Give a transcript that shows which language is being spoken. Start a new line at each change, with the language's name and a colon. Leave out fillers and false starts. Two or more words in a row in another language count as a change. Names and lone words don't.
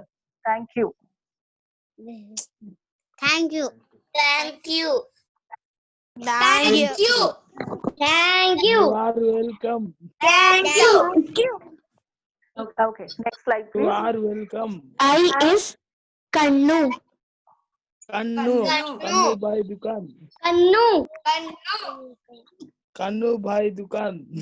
English: Thank you. Thank you. Thank you. Thank you. Thank You you. are welcome. Thank you. Okay, next slide, You please. are welcome. I is Kannu.
Hindi: Kannu. Kannu bhai dukan. Kannu. Kannu bhai dukan.